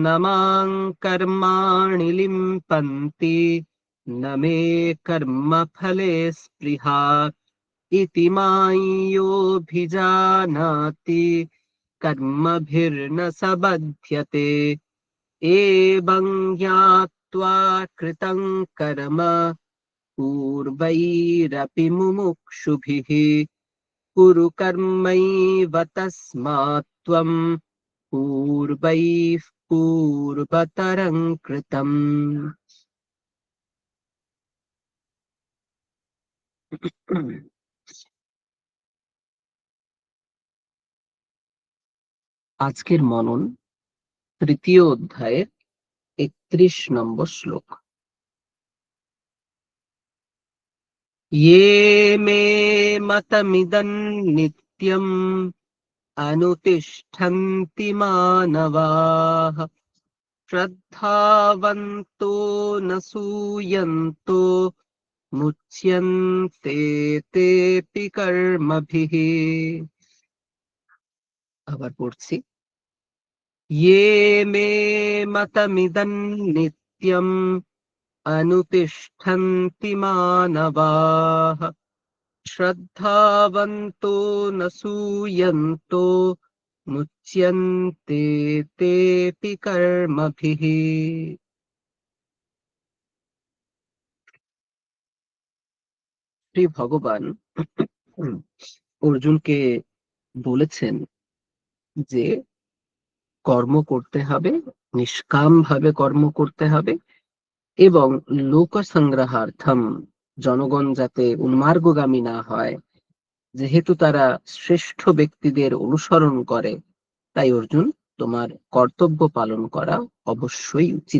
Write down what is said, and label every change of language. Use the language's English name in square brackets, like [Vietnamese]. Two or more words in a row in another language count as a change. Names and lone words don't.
[Sanskrit] मां कर्माणि लिम्पन्ति न मे कर्मफले स्पृहा इति मां योऽभिजानाति कर्मभिर्न स बध्यते एवं ज्ञात्वा कृतं कर्म पूर्वैरपि मुमुक्षुभिः कुरु कर्मैव तस्मात् त्वं पूर्वैः पूर्वतरं कृतम्। [Bangla] আজকের মনন তৃতীয় অধ্যায়ের ৩১ নম্বর শ্লোক। [Sanskrit] ये मे मतमिदं नित्यम् अनुतिष्ठन्ति मानवाः श्रद्धावन्तो न सूयन्तो मुच्यन्ते तेऽपि कर्मभिः। [Bangla] আবার পড়ছি, [Sanskrit] ये मे मतमिदं नित्यम् अनुतिष्ठन्ति मानवाः श्रद्धावन्तो न सूयन्तो मुच्यन्ते तेऽपि कर्मभिः। [Bangla] শ্রী ভগবান অর্জুনকে বলেছেন যে কর্ম করতে হবে, নিষ্কাম ভাবে কর্ম করতে হবে এবং [Sanskrit] লোক সংগ্রহার্থম, [Bangla] জনগণ যাতে উন্মার্গগামী না হয়, যেহেতু তারা শ্রেষ্ঠ ব্যক্তিদের অনুসরণ করে, তাই অর্জুন তোমার কর্তব্য পালন করা অবশ্যই উচিত।